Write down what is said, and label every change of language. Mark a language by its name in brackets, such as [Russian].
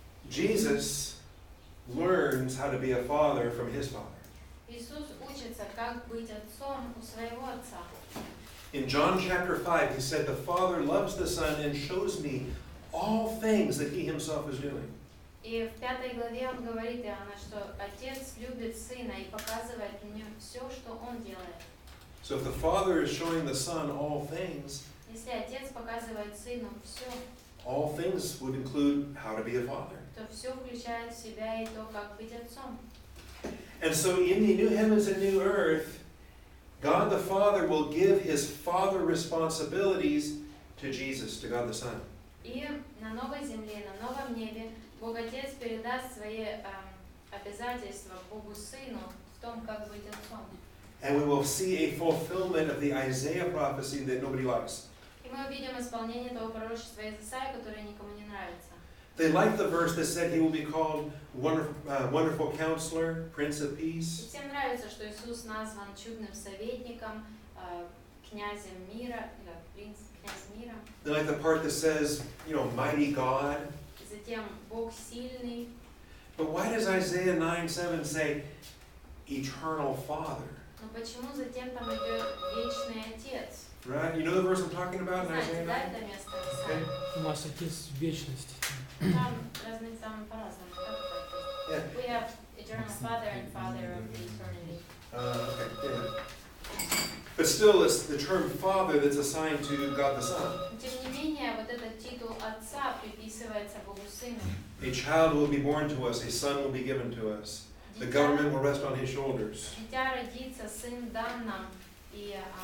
[English] Jesus learns how to be a father from his father. [Russian] Иисус учится, как быть отцом у своего отца. [English] In John chapter 5, he said, the Father loves the Son and shows me all things that he himself is doing. [Russian] И в 5 главе он говорит, Иоанна, что Отец любит Сына и показывает мне все, что Он делает. [English] So if the Father is showing the Son all things, [Russian] Если Отец показывает Сыну все, [English] all things would include how to be a father. [Russian] то все включает в себя и то, как быть отцом. [English] And so in the new heavens and new earth, God the Father will give his father responsibilities to Jesus, to God the Son. [Russian] И на новой земле, на новом небе Бог Отец передаст свои обязательства Богу Сыну в том, как быть отцом. [English] And we will see a fulfillment of the Isaiah prophecy that nobody likes. [Russian] И мы увидим исполнение того пророчества из Исаии, которое никому не нравится. [English] They like the verse that said he will be called Wonderful Counselor, Prince of [Russian] И [English] Peace. [Russian] всем нравится, что Иисус назван чудным советником, князем мира, или князь мира. [English] They like the part that says, Mighty God. [Russian] Затем Бог сильный. [English] But why does Isaiah 9:7 say Eternal Father? [Russian] Но почему затем там идет вечный Отец? [English] Right? You know the verse I'm talking about in [Russian] Знаете, [English] Isaiah [Russian] да, [English] 9? [Russian] это место Писания? У нас Отец вечности. Там разные там по-разному. Как [English] Yeah. [Russian] это? [English] We have eternal Father and Father of the eternity. Okay, yeah. But still, it's the term Father that's assigned to God the Son. [Russian] Но тем не менее, вот этот титул Отца приписывается Богу Сыну. [English] A child will be born to us, a son will be given to us. The government will rest on his shoulders. [Russian] Дитя родится, сын дан нам, и